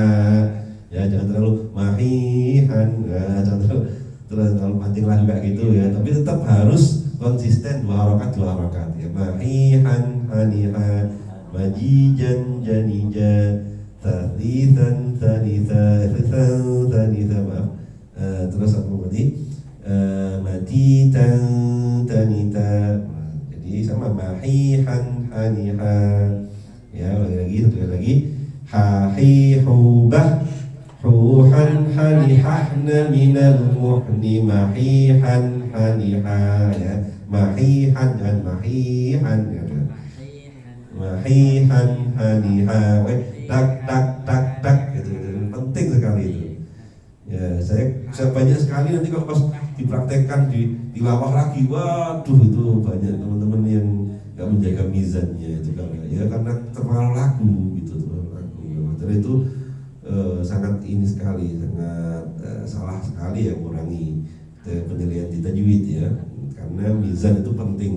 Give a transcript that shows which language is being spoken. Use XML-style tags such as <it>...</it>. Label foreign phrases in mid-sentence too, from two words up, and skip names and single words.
<id>Ya, jangan terlalu mahihan, jangan terlalu pancing langga gitu ya, tapi tetap harus konsisten 2 harakat ya. Mahihan hani ha, majijan janija, talithan talitha talitha, maaf. Terus apa tadi? Matitan tanita. Jadi sama mahihan haniha. Ya, lagi satu lagi. Ha hi hu bah huhan hani hahna minal muhni mahihan haniha ya. Mahihan dan mahihan ya. Mahihan haniha. Tak gitu. Penting sekali itu. Ya, saya banyak sekali nanti kalau pas dipraktekkan di lawah lagi, waduh itu banyak teman-teman yang nggak menjaga mizannya itu karena terpengaruh lagu gitu, materi itu sangat ini sekali, sangat salah sekali ya, kurangi penilaian di tajwid ya, karena mizan itu penting.</id>